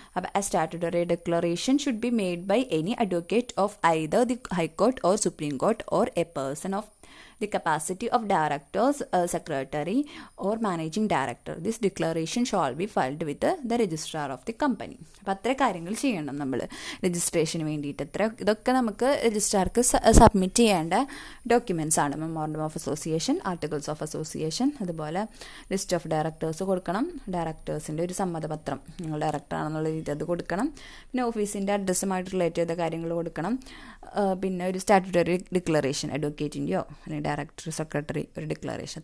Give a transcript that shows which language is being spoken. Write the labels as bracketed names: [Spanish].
[English] അപ്പോൾ a statutory declaration should be made by any advocate of either the high court or supreme court or a person of the capacity of directors, secretary or managing director. This declaration shall be filed with the registrar of the company. [Malayalam] അപ്പോൾ അത്ര കാര്യങ്ങൾ ചെയ്യണം നമ്മൾ registration വേണ്ടിയിട്ട്. ഇതൊക്കെ നമുക്ക് രജിസ്ട്രാർക്ക് submit ചെയ്യേണ്ട documents ആണ്. Memorandum of association, articles of association, അതുപോലെ ലിസ്റ്റ് ഓഫ് ഡയറക്ടേഴ്സ് കൊടുക്കണം, ഡയറക്ടേഴ്സിൻ്റെ ഒരു സമ്മതപത്രം, നിങ്ങൾ ഡയറക്ടറാണെന്നുള്ള രീതി അത് കൊടുക്കണം, പിന്നെ ഓഫീസിൻ്റെ അഡ്രസ്സുമായിട്ട് റിലേറ്റ് ചെയ്ത കാര്യങ്ങൾ കൊടുക്കണം, പിന്നെ ഒരു സ്റ്റാറ്റ്യൂട്ടറി ഡിക്ലറേഷൻ, അഡ്വക്കേറ്റിൻ്റെയോ അല്ലെങ്കിൽ ഡയറക്ടർ സെക്രട്ടറി ഒരു ഡിക്ലറേഷൻ.